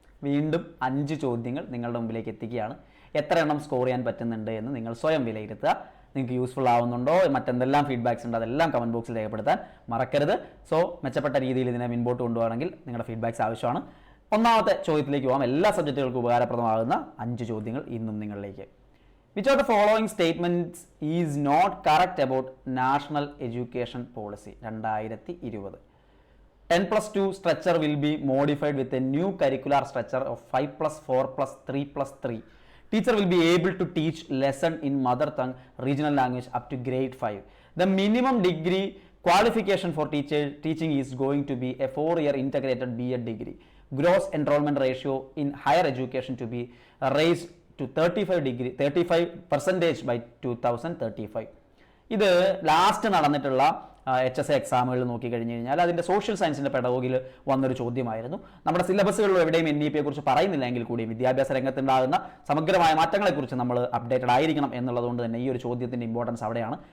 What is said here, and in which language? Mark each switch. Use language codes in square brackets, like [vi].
[ml] വീണ്ടും 5 ചോദ്യങ്ങൾ നിങ്ങളുടെ മുമ്പിലേക്ക് എത്തിക്കുകയാണ്. എത്ര എണ്ണം സ്കോർ ചെയ്യാൻ പറ്റുന്നുണ്ട് എന്ന് നിങ്ങൾ സ്വയം വിലയിരുത്തുക. നിങ്ങൾക്ക് യൂസ്ഫുൾ ആവുന്നുണ്ടോ, മറ്റെന്തെല്ലാം ഫീഡ്ബാക്സ് ഉണ്ട് അതെല്ലാം കമൻറ്റ് ബോക്സിൽ രേഖപ്പെടുത്താൻ മറക്കരുത്. സോ മെച്ചപ്പെട്ട രീതിയിൽ ഇതിനെ മുൻപോട്ട് കൊണ്ടുപോകണമെങ്കിൽ നിങ്ങളുടെ ഫീഡ്ബാക്സ് ആവശ്യമാണ്. ഒന്നാമത്തെ ചോദ്യത്തിലേക്ക് പോകാം. എല്ലാ സബ്ജക്റ്റുകൾക്കും ഉപകാരപ്രദമാകുന്ന 5 ചോദ്യങ്ങൾ ഇന്നും നിങ്ങളിലേക്ക്. [en] Which of the following statements is not correct about National Education Policy 2020? 10+2 structure will be modified with a new curricular structure of 5+4+3+3. Teacher will be able to teach lesson in mother tongue regional language up to grade 5. The minimum degree qualification for teaching is going to be a 4-year integrated B.Ed degree. Gross enrollment ratio in higher education to be raised to 35% by 2035. [ml] ഇത് last നടന്നിട്ടുള്ള HSA എക്സാമുകളിൽ നോക്കിക്കഴിഞ്ഞ് കഴിഞ്ഞാൽ അതിൻ്റെ social സയൻസിൻ്റെ പെഡഗോഗിയിൽ വന്നൊരു ചോദ്യമായിരുന്നു. നമ്മുടെ സിലബസുകളിൽ എവിടെയും NEP കുറിച്ച് പറയുന്നില്ലെങ്കിൽ കൂടി വിദ്യാഭ്യാസ രംഗത്തുണ്ടാകുന്ന സമഗ്രമായ മാറ്റങ്ങളെക്കുറിച്ച് നമ്മൾ അപ്ഡേറ്റഡ് ആയിരിക്കണം എന്നുള്ളതുകൊണ്ട് തന്നെ ഈ ഒരു ചോദ്യത്തിൻ്റെ ഇമ്പോർട്ടൻസ് അവിടെയാണ്.